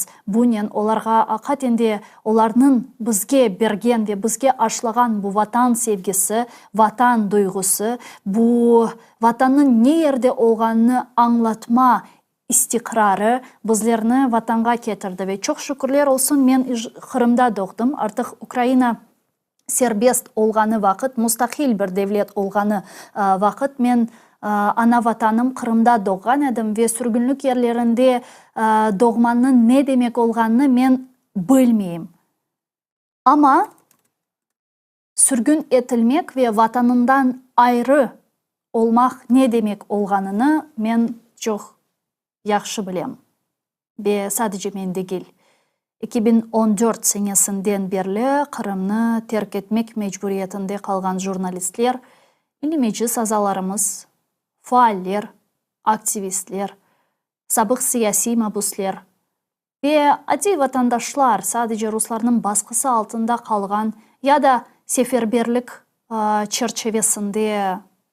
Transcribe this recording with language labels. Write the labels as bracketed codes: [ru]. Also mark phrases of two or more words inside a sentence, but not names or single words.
[crh] Bunun olarga hakikaten onların bizge bergen ve bizge aşılagan bu vatan sevgisi, vatan duygusu, bu vatanın ne yerde olganını anlatma istikrarı bizlerini vatanga getirdi ve çok şükürler olsun men Kırım'da doğdum. Artık Ukrayna serbest olganı vakit, müstakil bir devlet olganı vakit men ana vatanım Kırım'da doğan edim ve sürgünlük yerlerinde doğmanın ne demek olganını men bilmeyim. Ama sürgün etilmek ve vatanından ayrı olmak ne demek olganını men çok yaxşı bilem. Ve sadece men değil. 2014 senesinden beri Kırım'ı terk etmek mecburiyetinde kalgan jurnalistler, meclis azalarımız, faaller, aktivistler, sabık siyasi mabuslar ve adi vatandaşlar sadece Rusların baskısı altında kalgan ya da seferberlik çerçevesinde